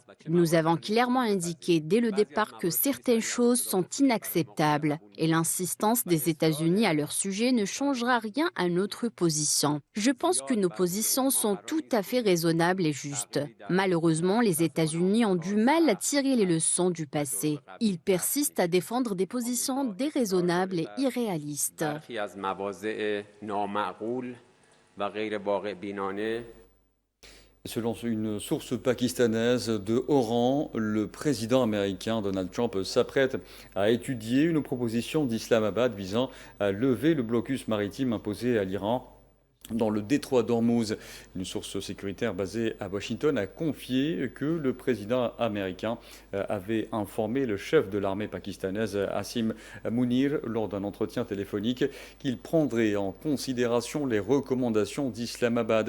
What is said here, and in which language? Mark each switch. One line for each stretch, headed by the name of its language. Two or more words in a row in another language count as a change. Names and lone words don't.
French: Nous avons clairement indiqué dès le départ que certaines choses sont inacceptables et l'insistance des États-Unis à leur sujet ne changera rien à notre position. Je pense que nos positions sont tout à fait raisonnables et justes. Malheureusement, les États-Unis ont du mal à tirer les leçons du passé. Ils persistent à défendre des positions déraisonnables et irréalistes.
Persian: برخی از مواضع نامعقول و غیر واقع بینانه.
French: Selon une source pakistanaise de haut rang, le président américain Donald Trump s'apprête à étudier une proposition d'Islamabad visant à lever le blocus maritime imposé à l'Iran dans le détroit d'Ormuz. Une source sécuritaire basée à Washington a confié que le président américain avait informé le chef de l'armée pakistanaise, Asim Munir, lors d'un entretien téléphonique, qu'il prendrait en considération les recommandations d'Islamabad.